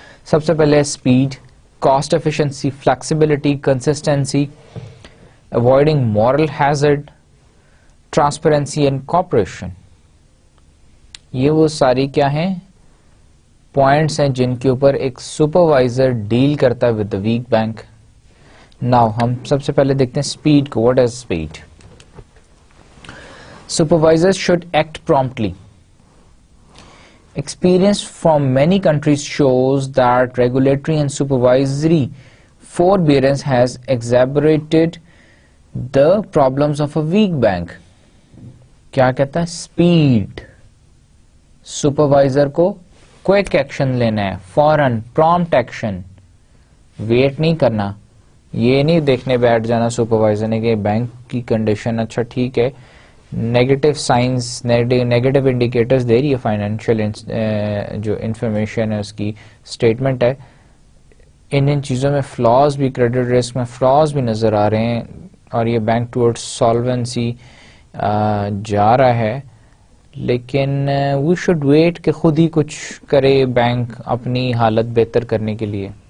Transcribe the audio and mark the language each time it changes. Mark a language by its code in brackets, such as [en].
[ur] سب سے پہلے speed, cost efficiency, flexibility, consistency, avoiding moral hazard, transparency and cooperation. یہ وہ ساری کیا ہیں؟ پوائنٹس ہیں جن کے اوپر ایک سپروائزر ڈیل کرتا ہے [en] With the weak bank. [ur] Now ہم سب سے پہلے دیکھتے ہیں اسپیڈ کو. [en] What is speed? Supervisors should act promptly. Experience from many countries shows that regulatory and supervisory forbearance has exacerbated the problems of a weak bank. [ur] کیا کہتا ہے؟ Speed, supervisor کو کوئک ایکشن لینا ہے، فوراً پرومپٹ ایکشن، ویٹ نہیں کرنا. یہ نہیں دیکھنے بیٹھ جانا سپروائزر نے کہ بینک کی کنڈیشن اچھا ٹھیک ہے، نیگیٹو سائنس، نیگیٹو انڈیکیٹرز دے رہی ہے فائنینشیل جو انفارمیشن ہے اس کی اسٹیٹمنٹ ہے، ان چیزوں میں فلاز بھی، کریڈٹ رسک میں فلاز بھی نظر آ رہے ہیں اور یہ بینک ٹورڈ سالوینسی جا رہا ہے، لیکن [en] we should wait [ur] کہ خود ہی کچھ کرے بینک اپنی حالت بہتر کرنے کے لیے.